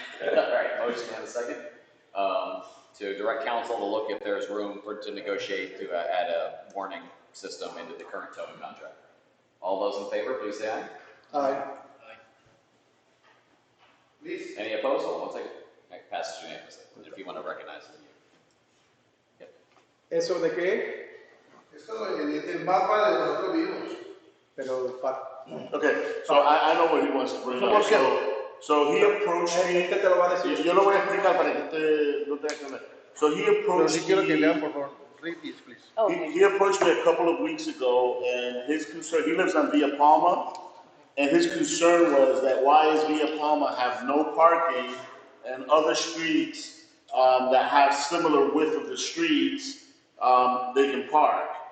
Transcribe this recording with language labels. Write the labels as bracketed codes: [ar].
[en] All right, motion and a second. To direct counsel to look if there's room to negotiate to add a warning system into the current towing contract. All those in favor, please say aye. Please. Any opposed? Hold on one second. Okay, passes unanimously. If you want to recognize it. [es] ¿Eso de qué? Esto el mapa de nosotros vimos. Pero [en] Okay, so I know what he wants to bring up. So he approached me. [es] te lo va a decir. Yo lo voy a explicar para que usted no tenga que ver. [en] So he approached me. [es] por favor. [en] Read this, please. He approached me a couple of weeks ago, and his concern, he lives on Villa Palma, and his concern was that why does Villa Palma have no parking and other streets that have similar width of the streets, they can park.